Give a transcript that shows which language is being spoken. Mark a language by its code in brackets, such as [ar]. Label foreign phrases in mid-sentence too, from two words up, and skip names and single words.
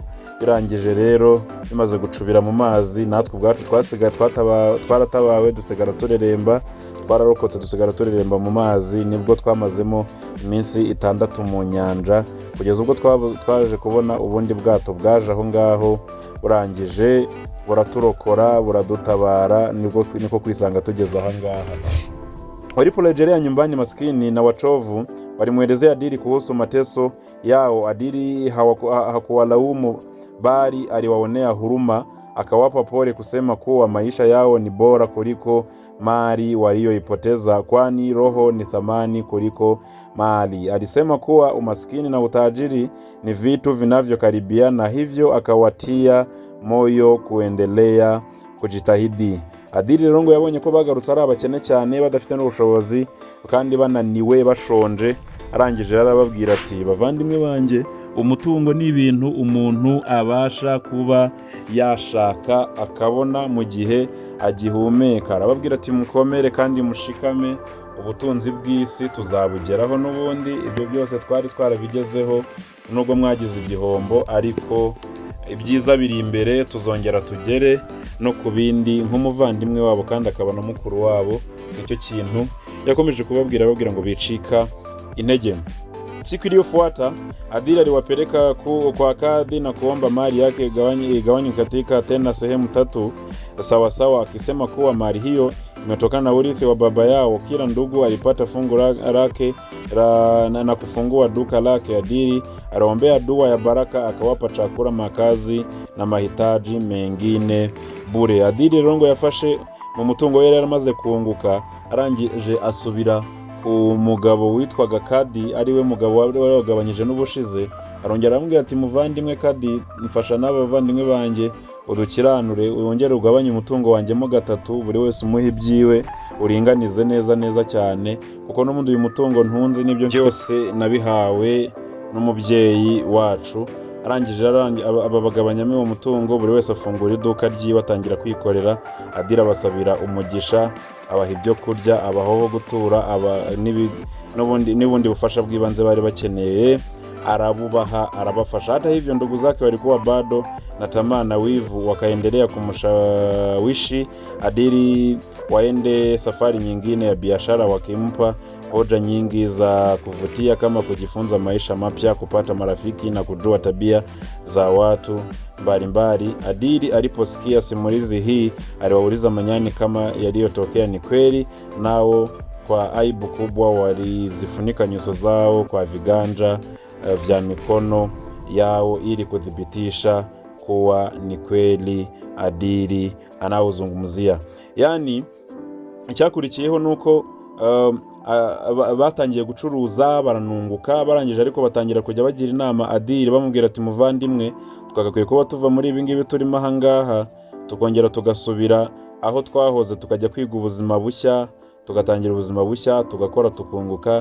[rw] Birangije rero bimaze gucubira mu mazi, natwe ubwacu twasigaye twaratabawe, dusigara tureremba, twararokotse dusigara tureremba mu mazi. Nibwo twamazemo iminsi 6 mu nyanja, kugeza ubwo twaje kubona ubundi bwato bwaje aho ngaho, burangije buraturokora, buradutabara, niko kwisanga tugeze aha ngaha. [sw] Waliporejea nyumbani maskini na wachovu walimwelezea Adili kuhusu mateso yao. Adili hakuwalaumu bali aliwaonea huruma, akawapa pole kusema kuwa maisha yao ni bora kuliko mali walioipoteza, kwani roho ni thamani kuliko mali. Alisema kuwa umaskini na utajiri ni vitu vinavyokaribiana, hivyo akawatia moyo kuendelea kujitahidi. [rw] Adili rero ngo yabonye ko bagarutse ari abakene cyane, badafite n'ubushobozi kandi bananiwe bashonje. Arangije arababwira ati bavandimwe banjye, umutungo ni ibintu umuntu abasha kuba yashaka akabona mu gihe agihumeka. Arababwira ati mukomere kandi mushikame, ubutunzi bw'isi tuzabugeraho n'ubundi. Ibyo byose twari twarabigezeho, nubwo mwagize igihombo, ariko ibyiza biri imbere, tuzongera tugere no ku bindi. Nk'umuvandimwe wabo kandi akaba na mukuru wabo, nicyo kintu yakomeje kubabwira ngo bicika intege. [sw] Siku iliyofuata Adili aliwapeleka kwa kadhi na kuomba mali yake igawanywe katika tena sehemu 3 sawa sawa, akisema kuwa mali hiyo imetokana na urithi wa baba yao. Kila ndugu alipata fungu lake na kufungua duka lake. Adili aliwaombea dua ya baraka, akawapa chakula, makazi na mahitaji mengine bure. [rw] Adili rongo yafashe mu mutungo yari yaramaze kunguka, arangije asubira ku mugabo witwaga Kadi, ari we mugabo wari wagabanyije n'ubushize. Arongera aramubwira ati muvandimwe Kadi, mfasha n'abavandimwe banjye udukiranure, wongere ugabanye umutungo wanjye mo 3, buri wese umuhe ibyiwe, uringanize neza cyane, kuko n'ubundi uyu mutungo ntunze n'ibyo byose nabihawe n'umubyeyi wacu. Arangije aba bagabanyamo uwo mutungo, buri wese afungura iduka ryiwe atangira kwikorera. Adili abasabira umugisha, abaha ibyo kurya, abaho gutura, n'ubundi bufasha bw'ibanze bari bakeneye, arabubaha, arabafasha. [sw] Hata hivyo ndugu zake walikuwa bado na tamaa na wivu, wakaendelea kumshawishi Adili waende safari nyingine ya biashara, wakimpa hoja nyingi za kuvutia kama kujifunza maisha mapya, kupata marafiki na kujua tabia za watu mbalimbali. Adili aliposikia simulizi hii aliwauliza manyani kama yaliyotokea ni kweli, nao kwa aibu kubwa walizifunika nyuso zao kwa viganja vya mikono yao ili kudhibitisha kuwa ni kweli Adili anaozungumzia. [rw] Yani icyakurikiyeho nuko batangiye gucuruza, baranunguka, barangije ariko batangira kujya bagira inama Adili, bamubwira ati muvandimwe, twagakwiye kuba tuva muri ibi ngibi turimo aha ngaha, tukongera tugasubira aho twahoze, tukajya kwiga ubuzima bushya, tugatangira ubuzima bushya, tugakora tukunguka.